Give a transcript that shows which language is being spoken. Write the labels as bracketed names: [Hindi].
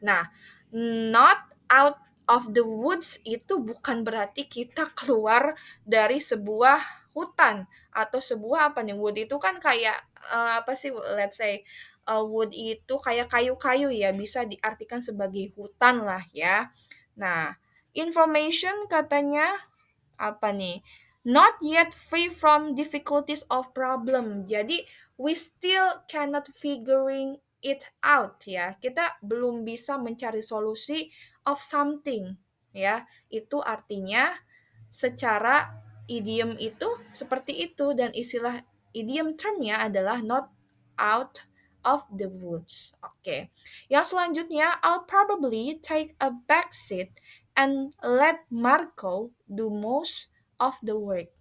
[Indonesian] Nah, not out of the woods itu bukan berarti kita keluar dari sebuah hutan atau sebuah apa nih wood itu kan kayak apa sih [English] let's say [Indonesian] wood itu kayak kayu-kayu ya bisa diartikan sebagai hutan lah ya. Nah, information katanya apa nih? [English] Not yet free from difficulties of problem. Jadi we still cannot figuring it out ya. [Indonesian] Kita belum bisa mencari solusi [English] of something [Indonesian] ya. Itu artinya secara idiom itu seperti itu dan istilah idiom termnya adalah not out of the woods. Oke. Yang selanjutnya [English] I'll probably take a back seat and let Marco do most of the work.